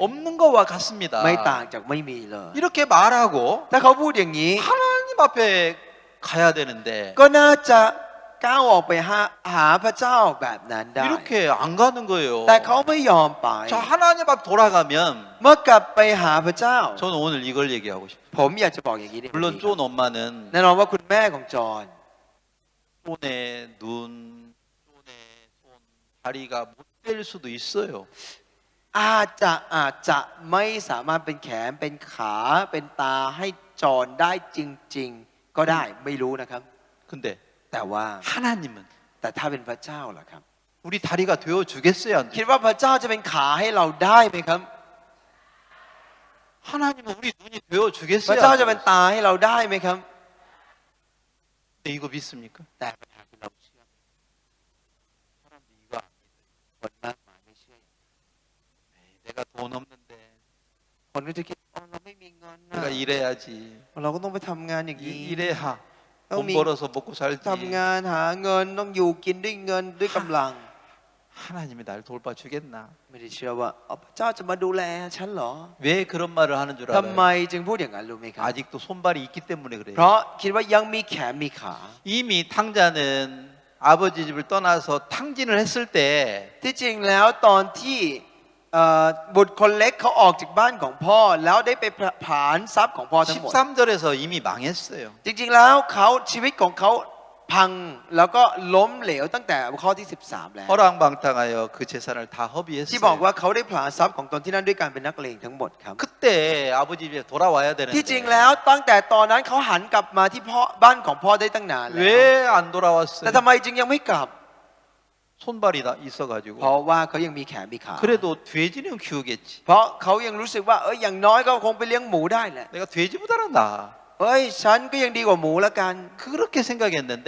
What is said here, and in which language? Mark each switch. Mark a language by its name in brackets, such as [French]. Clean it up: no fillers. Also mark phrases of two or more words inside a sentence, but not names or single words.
[Korean] 없는 거와 같습니다. [Thai] ไม่ต่างจากไม่มีเลย [Korean] 이렇게 말하고 [Thai] ถ้าเขาพูดอย่างนี้ [Korean] 하나님 앞에 가야 되는데 [Thai] ก็น่าจะก้าวออกไปหาพระเจ้าแบบนั้นได้ [Korean] 이렇게 안 가는 거예요. [Thai] แต่เขาไม่ยอมไป [Korean] 자, 하나님 앞 돌아가면 [Thai] เมื่อกลับไปหาพระเจ้า [Korean] 저는 오늘 이걸 얘기하고 싶어요. [Thai] ผมอยากจะบอกอย่างนี้ในวัน [Korean] 물론 [Thai] นี้ [Korean] 존 엄마는 [Thai] แน่นอนว่าคุณแม่ของจอห์น [Korean] 존의 눈, 존의 손, 다리가 못 될 수도 있어요. [Thai] อาจจะไม่สามารถเป็นแขนเป็นขาเป็นตาให้จอห์นได้จริง ๆ ก็ได้ไม่รู้นะครับ [Korean] 근데 [Thai] แต่ว่า [Korean] 하나님은 [Thai] แต่ถ้าเป็นพระเจ้าล่ะครับ [Korean] 우리 다리가 되어 주겠어요? 안 [Thai] คิด [Korean] 돼요? [Thai] ว่าพระเจ้าจะเป็นขาให้เราได้ไหมครับ [Korean] 하나님은 우리 눈이 되어 [Thai] พระ [Korean] 주겠어요? [Thai] เจ้า [Korean] 안 [Thai] จะเป็น [Korean] 돼요? [Thai] ตาให้เราได้ไหมครับ [Korean] 근데 이거 믿습니까? [Thai] แต่ปัญหาคือเราเชื่อ [Korean] 사람들이 이거 안 믿어요. [Thai] คนมากมายไม่เชื่อ [Korean] 에이, 내가 돈 없는데 [Thai] คนก็จะคิดเราไม่มีเงินนะ [Korean] 내가 일해야지. [Thai] เราก็ต้องไปทำงานอย่างนี้ [Korean] 일해야 돈 형님. 벌어서 먹고 살지. [Thai] ทำงานหาเงินต้องอยู่กินด้วยเงินด้วยกำลัง [Korean] 하나님이 날 돌봐주겠나? [Thai] ไม่ได้เชื่อว่าพระเจ้าจะมาดูแลฉันเหรอ [Korean] 왜 그런 말을 하는 줄 [Thai] ทำไม [Korean] 알아요? [Thai] จึงพูดอย่างนั้นรู้ไหมครับ [Korean] 아직도 손발이 있기 때문에 [Thai] เพ [Korean] 그래요. [Thai] ราะคิดว่ายังมีแขนมีขา [Korean] 이미 탕자는 아버지 집을 떠나서 탕진을 했을 때 [Thai] ที่จริงแล้วตอนที่บุตรคนเล็กเขาออกจากบ้านของพ่อ แล้วได้ไปผลาญทรัพย์ของพ่อทั้งหมด [Korean] 13절에서 이미 망했어요. [Thai] จริงๆแล้วเขาชีวิตของเขาพังแล้วก็ล้มเหลวตั้งแต่ข้อที่ 13 แล้ว [Korean] 허랑방탕하여 그 재산을 다 [Thai] ที่บอก [Korean] 허비했어요. [Thai] ว่าเขาได้ผลาญทรัพย์ของตนที่นั่นด้วยการเป็นนักเลงทั้งหมดครับ [Korean] 그때 아버지 집에 돌아와야 [Thai] ที่จริง [Korean] 되는데 [Thai] แล้วตั้งแต่ตอนนั้นเขาหันกลับมาที่พ่อบ้านของพ่อได้ตั้งนานแล้ว [Korean] 왜 안 [Thai] แต่ [Korean] 돌아왔어요? [Thai] ทำไมจึงยังไม่กลับ [Korean] 손발이 [Thai] เพราะ [Korean] 있어가지고 [Thai] ว่าเขายังมีแขนมีขา [Korean] 그래도 돼지는 키우겠지. [Thai] เพราะเขายังรู้สึกว่าอย่างน้อยก็คงไปเลี้ยงหมูได้แหละ [Korean] 내가 돼지보다는 나. [Thai] ฉันก็ยังดีกว่าหมูละกัน [Korean] 그렇게 생각했는데